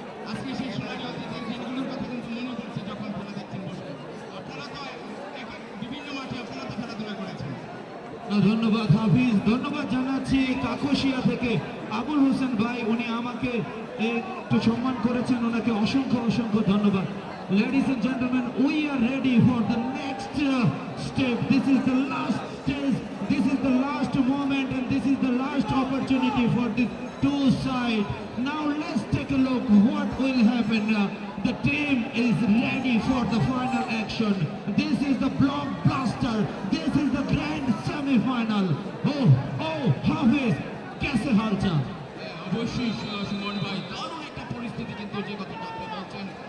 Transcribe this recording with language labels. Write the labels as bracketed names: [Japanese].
[Bangla] আজকে সেই সোনালী অতিথির দিনগুলোর কথা কিন্তু মনে পড়ছে যখন খেলা দেখছেন বসে। আপনারা তো বিভিন্ন মাঠে আপনারা তো খেলাধুলা করেছেন। ধন্যবাদ হাফিজ, ধন্যবাদ জানাচ্ছি কাকশিয়া থেকে আবুল হোসেন ভাই, উনি আমাকে একটু সম্মান করেছেন, ওনাকে অসংখ্য ধন্যবাদ। [English] Ladies and gentlemen, we are ready for the next step. This is the last stage, this is the last moment, and this is the last opportunity for these 2 sides. Now let's take a look what will happen. The team is ready for the final action. This is the blockbuster. This is the grand semi-final. [Hindi] Oh, Hafiz, kaise hal chal? [Bangla] অবশ্যই সুমন ভাই, দারুণ একটা পরিস্থিতি কিন্তু যে কথাটা আপনি বলছেন।